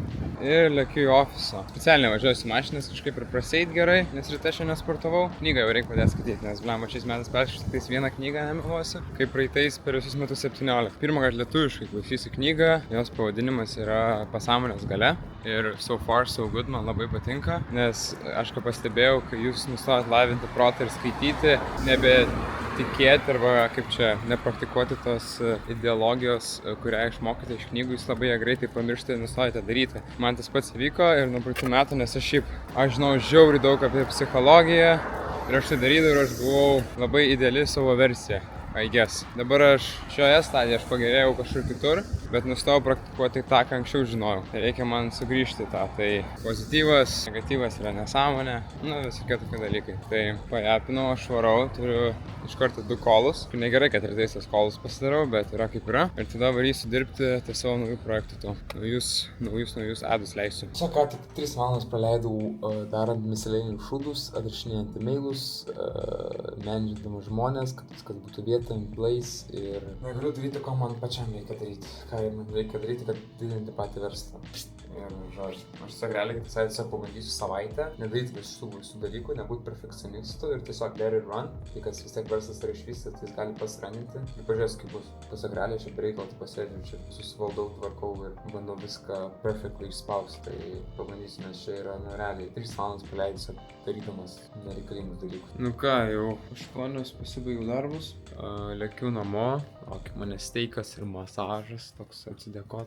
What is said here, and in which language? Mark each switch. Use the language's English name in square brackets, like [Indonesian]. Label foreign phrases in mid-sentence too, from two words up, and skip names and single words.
[Lithuanian] Ir lėkiu į ofisą. Specialiai važiuoju su mašinas kažkaip ir praseit gerai, nes ryte šiandien sportavau. Knygą jau reikia pradėti skaityti, nes blemba šiais metais perskaičiau tik vieną knygą, nemeluosiu, kaip praeitais per visus metus 17. Pirmą kartą lietuviškai klausysiu knygą, jos pavadinimas yra Pasąmonės galia. [English] Ir so far so good, [Lithuanian] man labai patinka, nes aš ką pastebėjau, kai jūs nustojat lavinti protą ir skaityti, nebetikėti arba kaip čia, nepraktikuoti tos ideologijos, kurią išmokite iš knygų, jūs labai ją greitai pamiršti ir nustojate daryti. Man tas pats įvyko ir nuo praeitų metų, nes aš žinau žiauriai daug apie psichologiją ir aš tai darydavau ir aš buvau labai ideali savo versija. [English] I guess. [Lithuanian] Dabar aš šioje stadijoje aš pagerėjau kažkur kitur, bet nustojau praktikuoti tą, ką anksčiau žinojau. Tai reikia man sugrįžti tą. Tai pozityvas, negatyvas yra nesąmonė, visokie tokie dalykai. Tai pajapinau, aš varau, turiu iš karto 2 kolus. Negerai, kad rytais tas kolus pasidarau, bet yra kaip yra. Ir tada varysiu dirbti ties savo naujų projektų to. Naujus adus leisiu. Čia ką tik 3 valandas praleidau darant miscellaneous šūdus, atrašinėjant e-mailus, menedžindamas žmonės, kad viskas būtų vieta, [English] in place [Lithuanian] ir negaliu daryti, ko man pačiam reikia daryti. Ką man reikia daryti, kad didinti patį verslą. Ir žodžiu, aš tiesiog realiai tiesiog pabandysiu savaitę, nedaryti visų dalykų, nebūti perfekcionistu ir tiesiog [English] let it run. [Lithuanian] Tai kas vis tiek verslas yra išvystytas, tai jis gali pasiraninti. Ir pažiūrėsiu, kaip bus. Tiesiog realiai šiaip reikalą tai pasėdžiu, čia susivaldau, tvarkau ir bandau viską perfectly išspausti. Tai pabandysiu, nes čia yra realiai 3 valandas praleidus darydamas nereikalingus dalykus. Nu ką, jau 8 pasibaigiau darbus, lėkiu namo, laukia mane steikas ir masažas, toks atsidėkot.